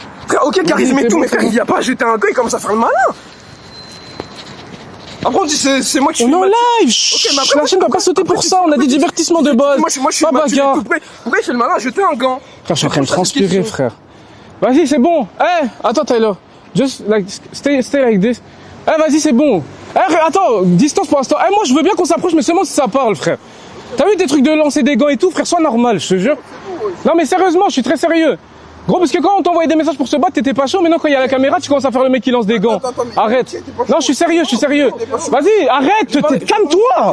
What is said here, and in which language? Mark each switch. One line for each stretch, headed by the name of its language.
French: Frère, ok, charisme et tout, mais frère, il y a pas à jeter un gars, il commence à faire le malin. Après, on dit c'est moi qui suis. On est en live. Ok, mais après, la chaîne va pas sauter pour ça. On a des divertissements de base. Moi, je suis pas bagarre. Pourquoi il fait le malin? Jeter un gant. Frère, je suis en train de transpirer, frère. Vas-y, c'est bon. Attends, Tyler.
English: Just like stay like this.
French: Vas-y, c'est bon. Attends, distance pour l'instant. Moi, je veux bien qu'on s'approche, mais seulement si ça parle, frère. T'as vu tes trucs de lancer des gants et tout, frère? Sois normal, je te jure. Non, mais sérieusement, je suis très sérieux. Gros, parce que quand on t'envoyait des messages pour se battre, t'étais pas chaud. Maintenant, quand il y a la caméra, tu commences à faire le mec qui lance des gants. Arrête. Non, je suis sérieux. Vas-y, arrête. Calme-toi.